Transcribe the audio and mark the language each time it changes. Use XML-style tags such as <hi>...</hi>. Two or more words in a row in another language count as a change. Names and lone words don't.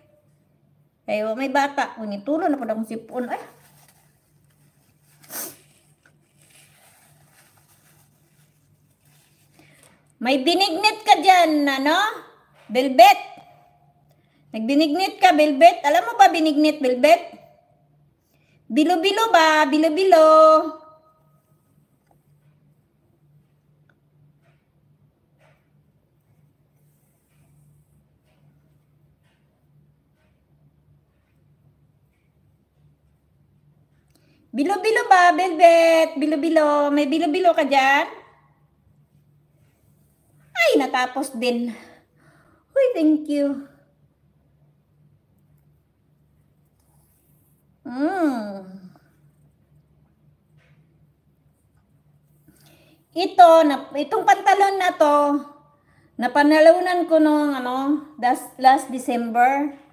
<tl>Ay, may bata. Unitulo na po akong sipon. Ay. May binignit ka dyan, ano? Velvet. Nagbinignit ka, Velvet. Alam mo ba binignit, Velvet? Bilo-bilo ba? Bilo-bilo. Bilo-bilo ba, Velvet? Bilo-bilo. May bilo-bilo ka dyan? Ay, natapos din. Uy,</tl> <en>thank you.</en> <tl>Itong pantalon na to, napanalunan ko nung</tl> <en>last December.</en>